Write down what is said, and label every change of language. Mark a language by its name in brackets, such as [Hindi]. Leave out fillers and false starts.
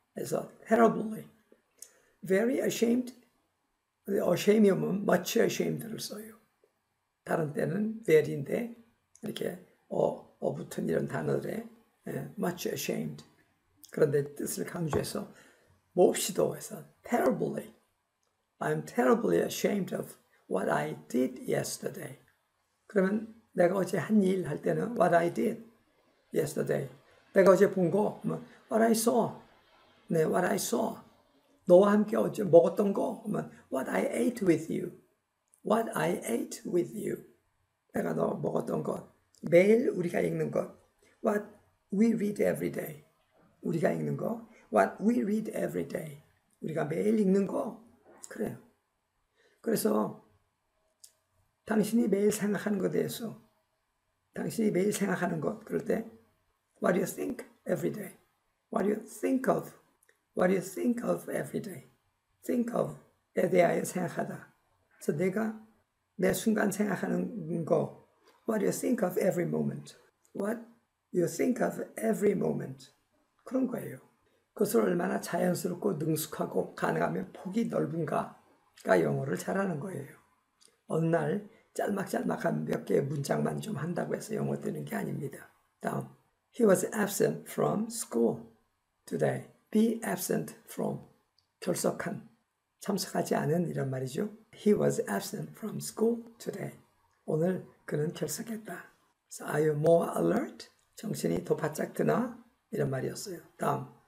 [Korean] 그래서 [English] terribly. very ashamed. [Korean] ashamed이 오면 [English] much ashamed [Korean] 를 써요. 다른 때는 very인데 이렇게 어붙은 이런 단어들에 much ashamed. 그런데 뜻을 강조해서 몹시도 해서 terribly. [English] I'm terribly ashamed of what I did yesterday. [Korean] 그러면 내가 어제 한 일 할 때는 [English] what I did yesterday. [Korean] 내가 어제 본 거, [English] what I saw. [Korean] 네, [English] what I saw. [Korean] 너와 함께 어제 먹었던 거, [English] what I ate with you. What I ate with you. [Korean] 내가 너 먹었던 것. 매일 우리가 읽는 것. [English] What we read every day. [Korean] 우리가 읽는 거. [English] What we read every day. [Korean] 우리가 매일 읽는 거. 그래요. 그래서 당신이 매일 생각하는 것에 대해서 당신이 매일 생각하는 것. [English] 그럴 때 What do you think every day? What do you think of? What do you think of every day? Think of [Korean] 에 대하여 생각하다. 그래서 내가 매 순간 생각하는 거. [English] What do you think of every moment? What do you think of every moment? [Korean] 그런 거예요. 그것을 얼마나 자연스럽고 능숙하고 가능하면 폭이 넓은가가 영어를 잘하는 거예요. 어느 날 짤막짤막한 몇 개의 문장만 좀 한다고 해서 영어 되는 게 아닙니다. 다음. [English] He was absent from school today. Be absent from. [Korean] 결석한. 참석하지 않은 이런 말이죠. [English] He was absent from school today. [Korean] 오늘 그는 결석했다. [English] So are you more alert? [Korean] 정신이 더 바짝 드나? 이런 말이었어요. 다음.